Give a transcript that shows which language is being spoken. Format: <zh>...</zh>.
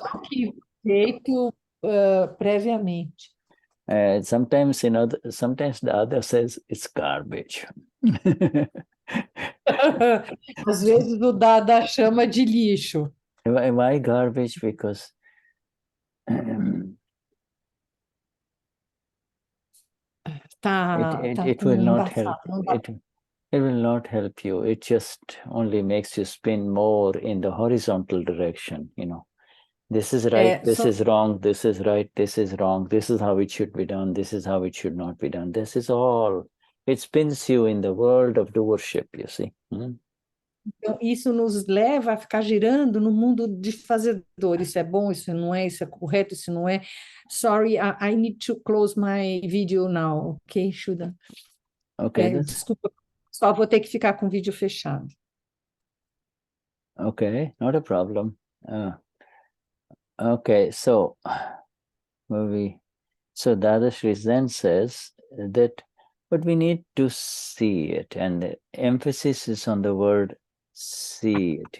<pt>Estoque feito previamente.</pt> <en>Sometimes the other says it's garbage.</en> <pt>Às vezes o Dada chama de lixo.</pt> <en>Why garbage? Because it will not help. It will not help you. It just only makes you spin more in the horizontal direction, you know. This is right, this is wrong, this is right, this is wrong, this is how it should be done, this is how it should not be done. This is all. It spins you in the world of doership, you see.</en> <pt>Então, isso nos leva a ficar girando no mundo de fazedor. Isso é bom, isso não é, isso é correto, isso não é.</pt> <en>Sorry, I need to close my video now, ok, Shuddha? Okay.</en> <pt>Desculpa, só vou ter que ficar com o vídeo fechado.</pt> <en>Okay, not a problem. Okay, so Dadashri then says that, but we need to see it, and the emphasis is on the word see it.</en>